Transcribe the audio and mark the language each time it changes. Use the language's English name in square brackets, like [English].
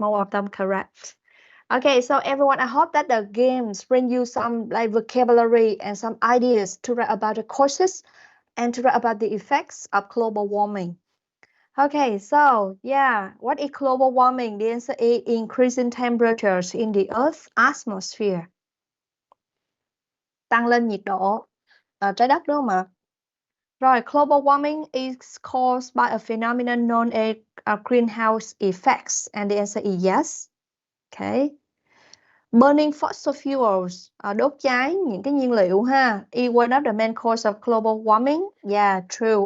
[English] More of them correct. Okay, so everyone, I hope that the games bring you some like vocabulary and some ideas to write about the causes and to write about the effects of global warming. Okay, so yeah, what is global warming? The answer is increasing temperatures in the Earth's atmosphere. [Vietnamese] Tăng lên nhiệt độ trái đất đúng không ạ? [English] Rồi, global warming is caused by a phenomenon known as greenhouse effects, and the answer is yes. Okay. Burning fossil fuels, [Vietnamese] đốt cháy những cái nhiên liệu ha, [English] is one of the main cause of global warming. Yeah, true.